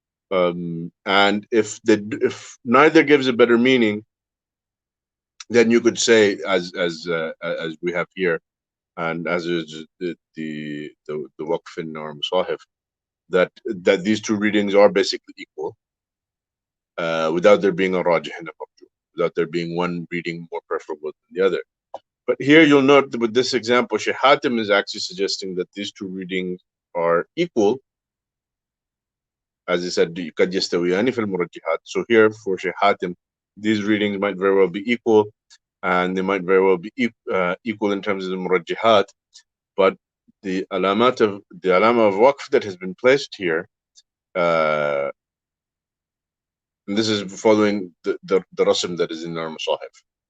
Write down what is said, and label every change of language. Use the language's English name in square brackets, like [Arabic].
[English] And if neither gives a better meaning, then you could say, as we have here, and as is the waqf in our Musahif, that these two readings are basically equal, without there being a rajih and a marjuh, without there being one reading more preferable than the other. But here you'll note that with this example, Shaykh Hatim is actually suggesting that these two readings are equal. As he said, [Arabic] قَدْ يَسْتَوِيَانِ فِي الْمُرَجِّحَاتِ. [English] So here for Shaykh Hatim, these readings might very well be equal, and they might very well be equal in terms of the murajjihat, but the alama of waqf that has been placed here, and this is following the rasm that is in our Musahif.